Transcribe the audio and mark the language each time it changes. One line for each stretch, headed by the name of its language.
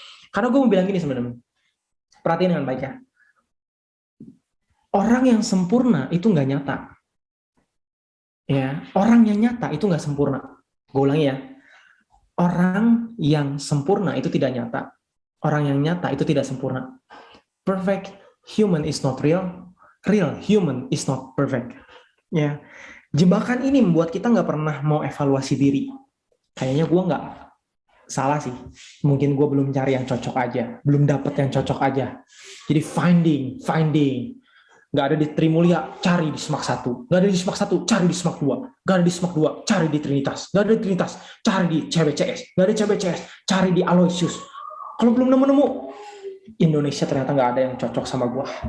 Indonesian: Karena gue mau bilang gini sebenarnya, perhatiin dengan baik ya. Orang yang sempurna itu nggak nyata. Ya, orang yang nyata itu nggak sempurna. Gue ulangi ya. Orang yang sempurna itu tidak nyata. Orang yang nyata itu tidak sempurna.
English: Perfect human is not real. Real human is not perfect.
Indonesian: Ya, jebakan ini membuat kita nggak pernah mau evaluasi diri. Kayaknya gue nggak salah sih. Mungkin gue belum cari yang cocok aja, belum dapet yang cocok aja. Jadi finding. Gak ada di Trimulia, cari di Semak 1. Gak ada di Semak 1, cari di Semak 2. Gak ada di Semak 2, cari di Trinitas. Gak ada di Trinitas, cari di CBCS. Gak ada CBCS, cari di Aloysius. Kalau belum nemu-nemu, Indonesia ternyata gak ada yang cocok sama gue.